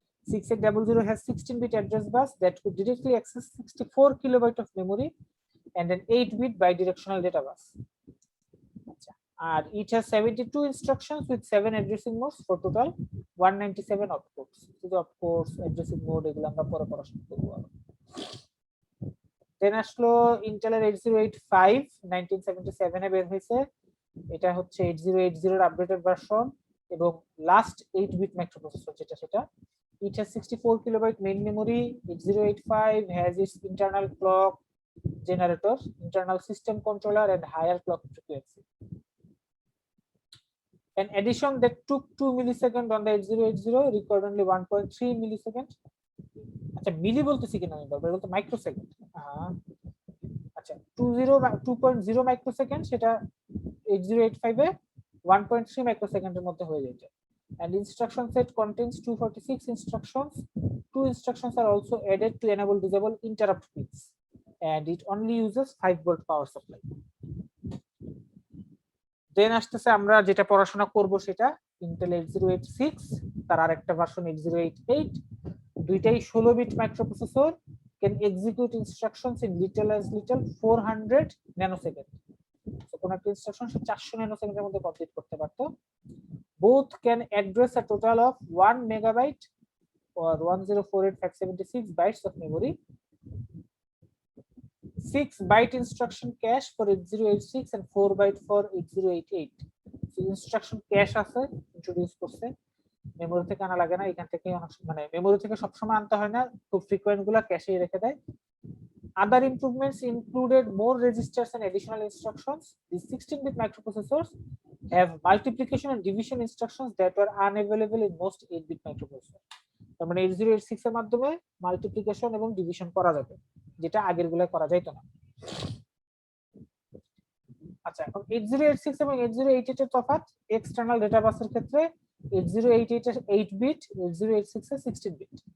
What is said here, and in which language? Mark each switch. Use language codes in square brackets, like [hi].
[en] 6800 has 16-bit address bus that could directly access 64 kilobyte of memory and an 8-bit bidirectional data bus. And it has 72 instructions with 7 addressing modes for total 197 opcodes. So the opcodes, addressing mode [bn] এগুলো আমরা পরে পড়াশোনা করব। দেন আসলো ইন্টেলের 8085 1977 এ বের হয়েছে, এটা হচ্ছে 8080 এর আপডেটেড ভার্সন এবং লাস্ট 8-bit মাইক্রোপ্রসেসর যেটা সেটা। [en] It has 64 kilobyte main memory. 8085 has its internal clock generator, internal system controller and higher clock frequency. An addition that took 2 milliseconds on the 8080 required only 1.3 milliseconds. [bn] আচ্ছা মিলি বলতেছি কিনা আমি বারবার, বলতে microsecond. আচ্ছা 2.0 microsecond, সেটা 8085 এ 1.3 মাইক্রোসেকেন্ডের মধ্যে হয়ে যায়। [en] And instruction set contains 246 instructions. 2 instructions are also added to enable disable interrupt pins, and it only uses 5-volt power supply. [bn] দেন আসতেছে আমরা যেটা পড়াশোনা করব সেটা Intel 8086, তার আরেকটা ভার্সন 8088। দুইটাই 16-bit microprocessor, [en] can execute instructions in little as little 400 nanosecond. [bn] So কোন একটা ইনস্ট্রাকশন সে 400 ন্যানোসেকেন্ডের মধ্যে কমপ্লিট করতে পারতো। [en] Both can address a total of 1 megabyte or 1048,576 bytes of memory. 6-byte instruction cache for 8086 and 4-byte for 8088. So instruction cache [bn] আছে introduce করছে, memory থেকে আনা লাগে না, এখান থেকে মানে মেমরি থেকে সবসময় আনতে হয় না, খুব ফ্রিকোয়েন্ট গুলা ক্যাশে রেখে দেয়। [en] Other improvements included more registers and additional instructions. These 16-bit microprocessors have multiplication and division instructions that were unavailable in most 8-bit microprocessors. [bn] তার মানে 8086 এর মাধ্যমে মাল্টিপ্লিকেশন এবং ডিভিশন করা যাবে, যেটা আগের গুলোয় করা যাইতো না। আচ্ছা, এখন 8086 এবং 8088 এর তফাৎ এক্সটার্নাল ডেটা বাসের ক্ষেত্রে 8088 এর 8-bit, 8086 এর 16-bit।